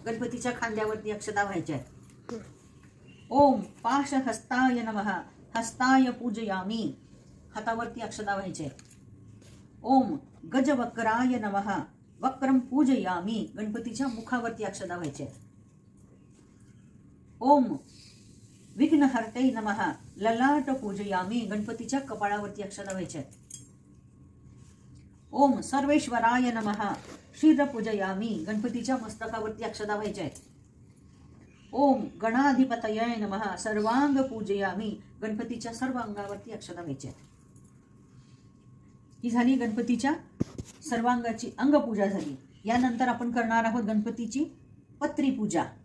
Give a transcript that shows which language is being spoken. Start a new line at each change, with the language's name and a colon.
Marathi: गणपतीच्या खांद्यावरती अक्षता व्हायच्या आहेत.
Sanskrit: ओम पाशहस्ताय नमः हस्ताय पूजयामी.
Marathi: हातावरती अक्षता व्हायच्या आहेत.
Sanskrit: ओम गजवक्राय नमः वक्रम पूजयामी.
Marathi: गणपतीच्या मुखावरती अक्षता व्हायच्या आहेत.
Sanskrit: ओम विघ्नहर्ते नमः ललाट पूजयामी.
Marathi: गणपतीच्या कपाळावरती अक्षता व्हायच्या आहेत.
Sanskrit: ओम सर्वेश्वराय नमः शिर पूजयामी.
Marathi: गणपतीच्या मस्तकावरती अक्षता व्हायच्या आहेत.
Sanskrit: ओम गणाधिपतये नमः सर्वांग पूजयामी.
Marathi: गणपतीच्या सर्व अंगावरती अक्षता व्हायच्या आहेत. ही झाली गणपतीच्या सर्वांगाची अंगपूजा झाली. यानंतर आपण करणार आहोत गणपतीची पत्री पूजा.